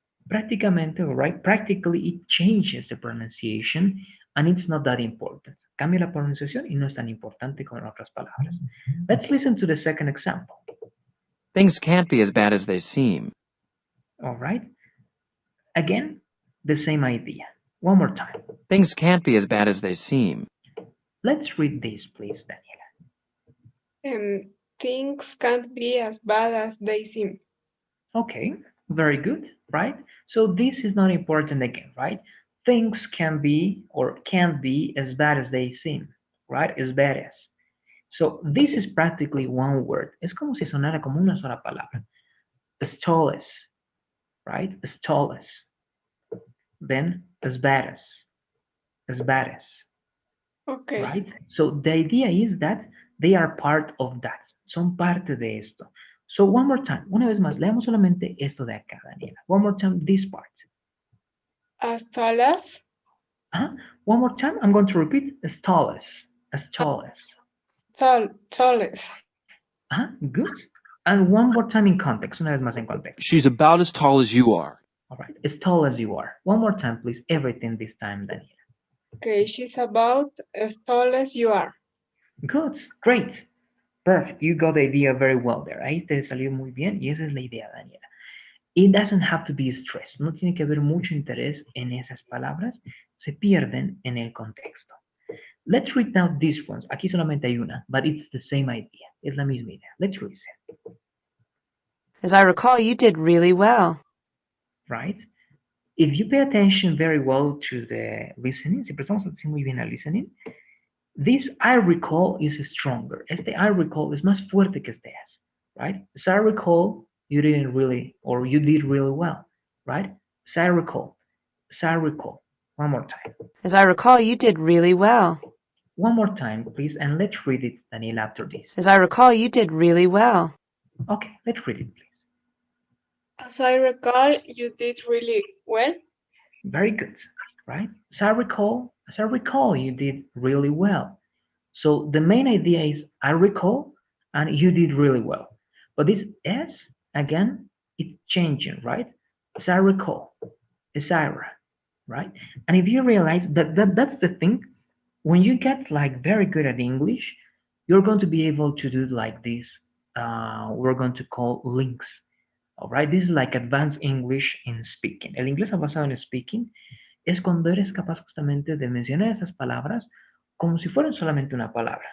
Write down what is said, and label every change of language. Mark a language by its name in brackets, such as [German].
[Spanish] Prácticamente, [English] right? Practically it changes the pronunciation and it's not that important. [Spanish] Cambia la pronunciación y no es tan importante con otras palabras. [English] Let's listen to the second example. Things can't be as bad as they seem. All right? Again, the same idea. One more time. Things can't be as bad as they seem. Let's read this, please, Daniela. Things can't be as bad as they seem. Okay, very good, right? So this is not important again, right? Things can be or can't be as bad as they seem, right? As bad as. So this is practically one word. [Spanish] Es como si sonara como una sola palabra. [English] As tall as, right? As tall as. Then as bad as. As bad as. Okay. Right? So the idea is that they are part of that. [Spanish] Son parte de esto. [English] So one more time. [Spanish] Una vez más, leamos solamente esto de acá, Daniela. [English] One more time, this part. As tall as. One more time, I'm going to repeat. As tall as. As tall as. Tallest. Good. And one more time in context. [Spanish] Una vez más en contexto. [English] She's about as tall as you are. All right. As tall as you are. One more time, please. Everything this time, Daniela. Okay, she's about as tall as you are. Good. Great. Perfect. You got the idea very well there. [Spanish] Ahí te salió muy bien y esa es la idea, Daniela. [English] It doesn't have to be stress. [Spanish] No tiene que haber mucho interés en esas palabras. Se pierden en el contexto. [English] Let's read now these ones. [Spanish] Aquí solamente hay una, [English] but it's the same idea. [Spanish] Es la misma idea. [English] Let's read it. As I recall, you did really well. Right? If you pay attention very well to the listening, [Spanish] si prestamos atención muy bien al listening, [English] this I recall is stronger. [Spanish] Este I recall es más fuerte que este as, right? [English] As I recall, you didn't really, or you did really well, right? As I recall, as I recall. One more time. As I recall, you did really well. One more time, please, and let's read it, Daniel, after this. As I recall, you did really well. Okay, let's read it, please. As I recall, you did really well. Very good, right? As I recall, you did really well. So the main idea is I recall and you did really well. But this S, again, it's changing, right? As I recall, is Ira, right? And if you realize that's the thing, when you get like very good at English, you're going to be able to do like this. We're going to call links. All right, this is like advanced English in speaking. [Spanish] El inglés avanzado en speaking es cuando eres capaz justamente de mencionar esas palabras como si fueran solamente una palabra.